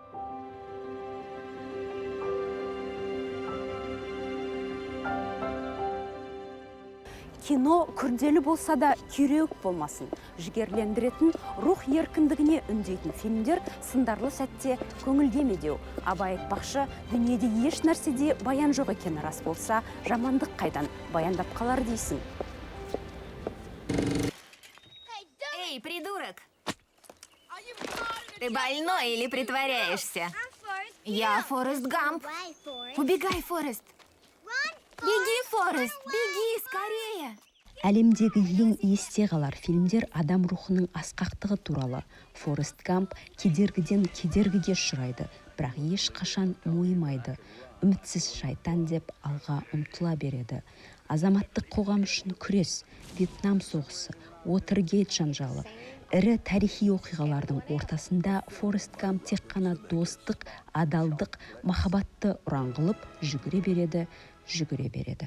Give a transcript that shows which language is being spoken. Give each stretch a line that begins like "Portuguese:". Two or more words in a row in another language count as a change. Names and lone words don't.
Kazakh: Кино күрделі болса да күйреуік болмасын. Жігерлендіретін, рух еркіндігіне үндейтін фильмдер сындарлы сәтте көңілге медеу. Абай айтпақшы, дүниеде еш нәрседе баян жоқ екені рас болса, жамандық қайдан баяндап қалар дейсің.
Russian: Эй, придурок! Ты больной или притворяешься? Я Форест Гамп. Убегай, Форест. Беги, Форест, беги, скорее!
Kazakh: Әлемдегі ең есте қалар фильмдер адам рухының асқақтығы туралы. Форест Гамп кедергіден кедергіге ұшырайды, бірақ ешқашан мойымайды. Үмітсіз шайтан деп алға ұмтыла береді. Азаматтық қоғам үшін күрес, Вьетнам соғысы, Уотергейт жанжалы, ірі тарихи оқиғалардың ортасында Форест Гамп тек қана достық, адалдық, махаббатты ұран қылып жүгіре береді.